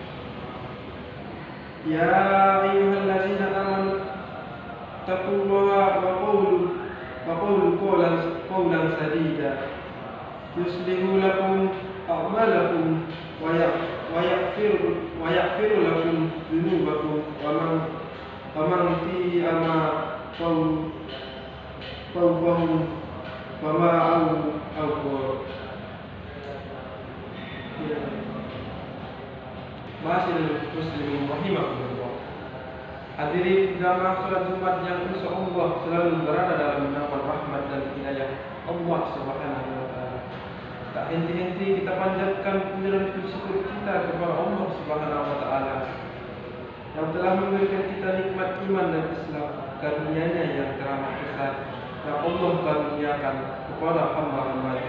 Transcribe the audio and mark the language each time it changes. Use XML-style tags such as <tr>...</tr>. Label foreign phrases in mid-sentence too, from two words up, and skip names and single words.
<ar>يا أيها الذين آمنوا تقوا الله وقولوا قولا سديدا يصلح لكم أعمالكم ويغفر لكم ذنوبكم ومن تيع ما فوه وما أوقر. معاشر المسلمين رحمكم الله.</ar> <id>Hadirin jamaah salat Jumat yang insyaallah selalu berada dalam naungan rahmat dan hidayah Allah</id> <ar>سبحانه وتعالى.</ar> <id>Tak henti-henti kita panjatkan puji dan syukur kita kepada Allah</id> <ar>سبحانه وتعالى</ar> <id>yang telah memberikan kita nikmat iman dan Islam, karunia-Nya yang teramat besar yang Allah karuniakan kepada hamba-hamba-Nya.</id>